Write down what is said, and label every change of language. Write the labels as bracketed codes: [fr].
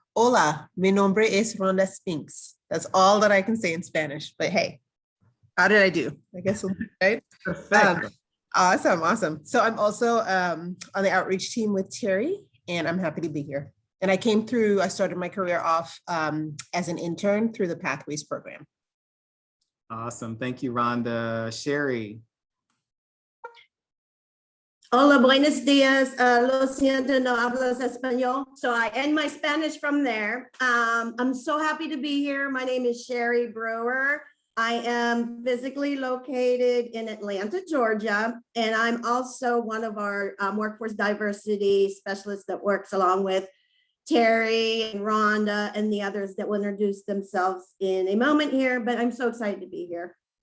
[es] Hola, mi nombre es Rhonda Spinks. [en] That's all that I can say in Spanish, but hey, how did I do? I guess, right? Awesome. So I'm also on the outreach team with Terry, and I'm happy to be here. And I started my career off as an intern through the Pathways program. Awesome, thank you, Rhonda. Sherry. [es] Hola, buenos dias. Lo siento, no hablas español. [en] So I end my Spanish from there. I'm so happy to be here. My name is Sherry Brewer. I am physically located in Atlanta, Georgia, and I'm also one of our workforce diversity specialists that works along with Terry and Rhonda and the others that will introduce themselves in a moment here, but I'm so excited to be here.